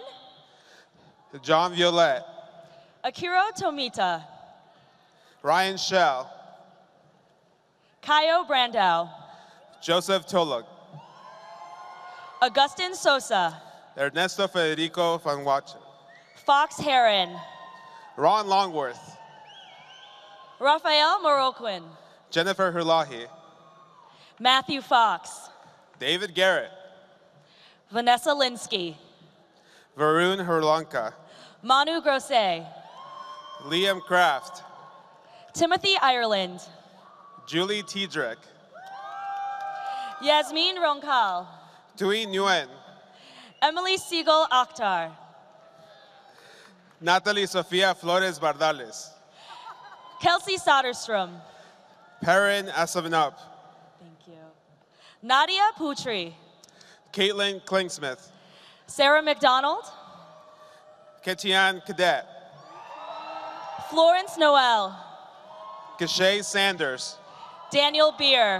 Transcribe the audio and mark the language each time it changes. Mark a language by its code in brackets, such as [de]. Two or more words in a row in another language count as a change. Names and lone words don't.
[en] John Violette. Akiro Tomita. Ryan Shell. Kaio Brandau. Joseph Toluk. Augustin Sosa. Ernesto Federico Van Wachen. Fox Heron. Ron Longworth. Raphael Moroquin. Jennifer Herlahi. Matthew Fox. David Garrett. Vanessa Linsky. Varun Herlanka. Manu Grosset. Liam Kraft. Timothy Ireland. Julie Tiedrick. Yasmin Ronkal. Tui Nguyen. Emily Siegel Akhtar. Natalie Sofia Flores Bardales. Kelsey Soderstrom. Perrin Asavinop. Thank you. Nadia Putri. Caitlin Klingsmith. Sarah McDonald. Ketian Cadet. Florence Noel. Kashay Sanders. Daniel Beer.